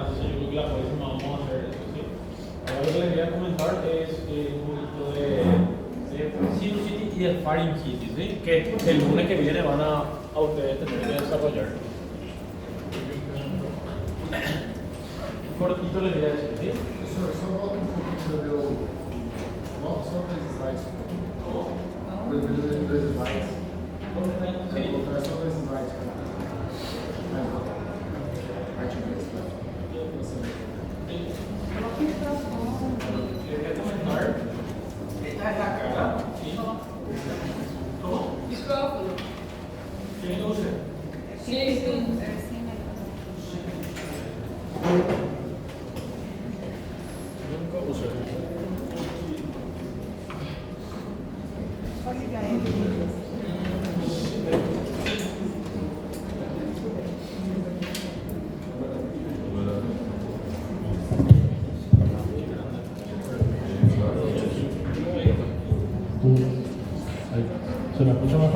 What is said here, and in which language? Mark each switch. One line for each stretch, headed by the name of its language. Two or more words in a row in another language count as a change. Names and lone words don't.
Spanish: Entonces, yo creo que la próxima vamos a hacer eso, ¿sí? Ahora lo que les voy a comentar es un poquito de sinusitis y de faringitis, ¿sí? Que el lunes que viene van a ustedes tener que desarrollar. Cortito les voy a decir, ¿sí?
Portuguese: Só volta um pouquinho do meu. Volta só para os slides. Dois slides.
Spanish: Sí.
Portuguese: Vou voltar só para os slides. Parte 2.
Spanish: Quería comentar. Esta es la cara, ¿sí? ¿Cómo? Micrófono. ¿Quién lo usa?
Portuguese: Sim.
Spanish: Nunca usé.
Portuguese: Pode ligar ele.
Spanish: ¿Se me escucha mejor?